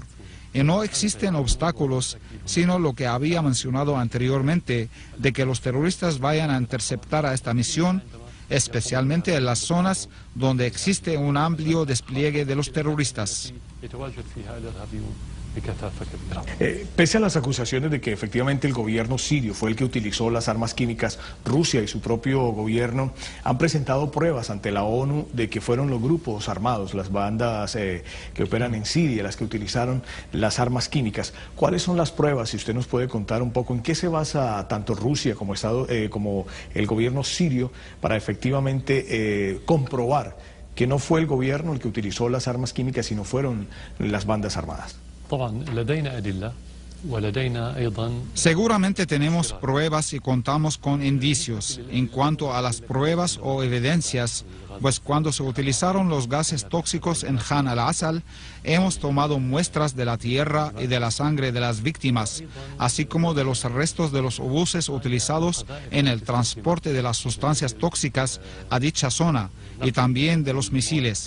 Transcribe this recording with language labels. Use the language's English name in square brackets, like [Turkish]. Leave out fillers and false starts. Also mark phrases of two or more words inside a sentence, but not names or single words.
[Spanish] Y no existen obstáculos, sino lo que había mencionado anteriormente, de que los terroristas vayan a interceptar a esta misión, especialmente en las zonas donde existe un amplio despliegue de los terroristas. [Arabic] بكثافة كبيرة. [Spanish] Pese a las acusaciones de que efectivamente el gobierno sirio fue el que utilizó las armas químicas, Rusia y su propio gobierno han presentado pruebas ante la ONU de que fueron los grupos armados, las bandas que operan en Siria, las que utilizaron las armas químicas. ¿Cuáles son las pruebas? Si usted nos puede contar un poco en qué se basa tanto Rusia como como el gobierno sirio para efectivamente comprobar que no fue el gobierno el que utilizó las armas químicas, sino fueron las bandas armadas. [Arabic] طبعا لدينا أدلة ولدينا أيضا. [Spanish] Seguramente tenemos pruebas y contamos con indicios. En cuanto a las pruebas o evidencias, pues cuando se utilizaron los gases tóxicos en Khan al-Asal, hemos tomado muestras de la tierra y de la sangre de las víctimas, así como de los restos de los obuses utilizados en el transporte de las sustancias tóxicas a dicha zona, y también de los misiles.